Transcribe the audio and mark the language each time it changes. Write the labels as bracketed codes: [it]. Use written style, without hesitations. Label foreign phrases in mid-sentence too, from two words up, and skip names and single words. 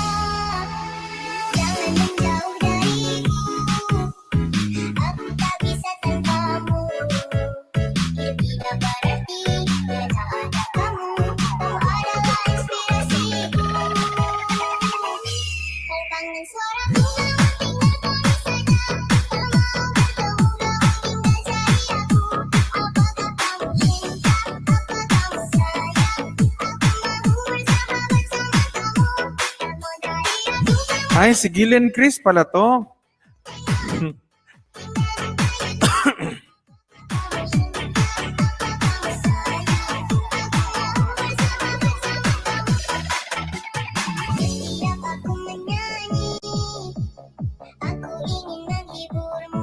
[id] Jangan menjauh dariku, aku tak bisa tanpamu. Hidup tidak berarti bila tak ada kamu. Kamu adalah inspirasiku. Terbangin suaraku. [tl] Ay, si Gillian Chris pala to. [id] Setiap aku menyanyi, aku ingin menghiburmu.